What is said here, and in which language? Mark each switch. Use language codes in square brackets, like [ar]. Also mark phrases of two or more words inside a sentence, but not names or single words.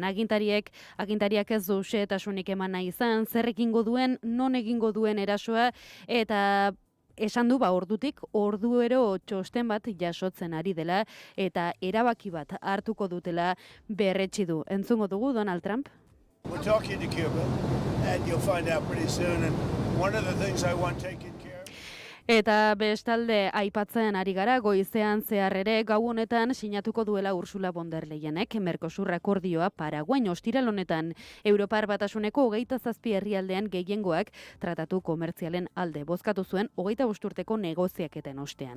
[eu] Agintariak ez du xehetasunik eman nahi izan, zer egingo duen, non egingo duen erasoa, eta esan du ordutik orduero txosten bat jasotzen ari dela, eta erabaki bat hartuko dutela berretsi du. Entzungo dugu Donald Trump? [en] We're talking to Cuba, and you'll find out pretty soon. And one of the things I want taken care of... [eu] Eta bestalde aipatzen ari gara goizean zehar ere gau honetan sinatuko duela Ursula von der Leyenek Mercosur akordioa Paraguain ostiral honetan Europar Batasuneko 27 herrialdean gehiengoak tratatu komertzialen alde bozkatu zuen 25 urteko negoziaketen ostean.